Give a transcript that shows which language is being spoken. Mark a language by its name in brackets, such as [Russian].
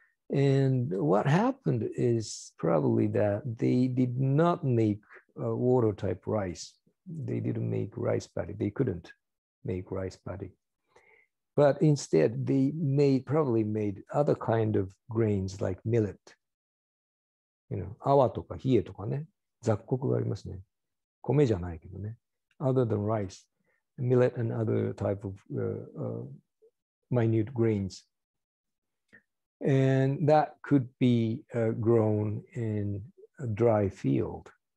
[English] And what happened is probably that they did not make water type rice. They didn't make rice paddy. They couldn't make rice paddy. But instead, they probably made other kind of grains like millet. [Japanese] awa とか冷えとかね、雑穀がありますね。米じゃないけどね。 [English] Other than rice, millet and other type of minute grains. And that could be grown in a dry field.